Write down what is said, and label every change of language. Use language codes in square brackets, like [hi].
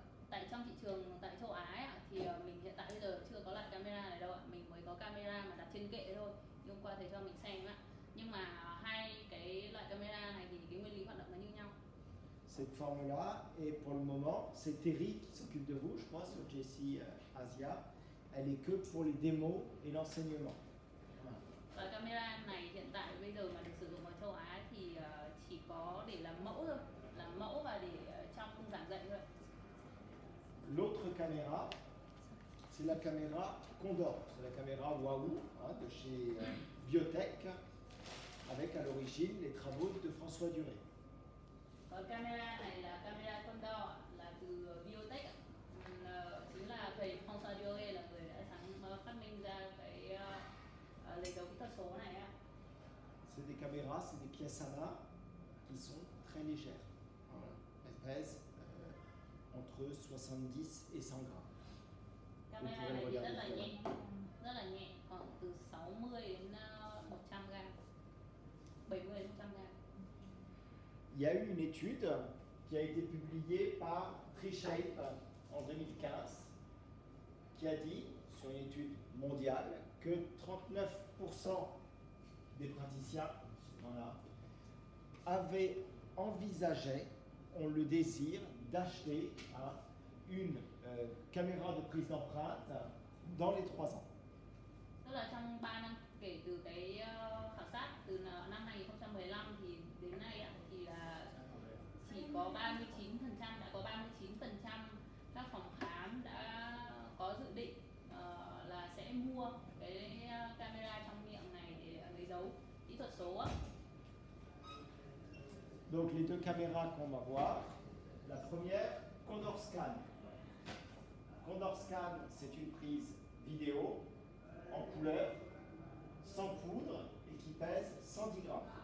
[vi] Tại trong thị trường tại châu Á ạ, thì mình hiện tại bây giờ chưa có loại camera này đâu ạ. Mình mới có camera mà đặt trên kệ thôi. Hôm qua thầy cho mình xem ạ. Nhưng mà hai cái loại camera này thì cái nguyên lý hoạt động nó như nhau. [fr] Cette forme-là, et pour le moment, c'est Terry qui s'occupe de vous, je crois, sur JC Asia. Elle est que pour les démos et l'enseignement. Voilà. [vi] Và camera này hiện tại bây giờ mà được sử dụng ở châu Á thì chỉ có để làm mẫu thôi, làm mẫu và để trong khung giảng dạy thôi. [fr] L'autre caméra, c'est la caméra Condor, c'est la caméra Wahoo de chez Biotech, avec à l'origine les travaux de François Duré. [vi] Còn camera này là camera Condor, là từ Biotech, chính là thầy François Duré là người đã phát minh ra cái lấy dấu kỹ thuật số này ạ. [fr] C'est des caméras, c'est des pièces à main qui sont très légères. Voilà. Elles pèsent entre 70 et 100 grammes. [vi] Camera này thì rất là nhẹ, khoảng từ 60 đến 100 gram, 70 đến 100 gram. [fr] Il y a eu une étude qui a été publiée par Trishape en 2015 qui a dit, sur une étude mondiale, que 39% des praticiens avaient envisagé, ont le désir d'acheter une caméra de prise d'empreinte dans les 3 ans. [vi] Tức là trong 3 năm kể từ cái khảo sát từ năm 2015 thì đến nay thì là chỉ có 39%, đã có 39% các phòng khám đã có dự định là sẽ mua cái camera trong miệng này để lấy dấu kỹ thuật số. [fr] Donc les deux caméras qu'on va voir, la première, Condor Scan. Condor Scan, c'est une prise vidéo en couleur, sans poudre et qui pèse 110 grammes.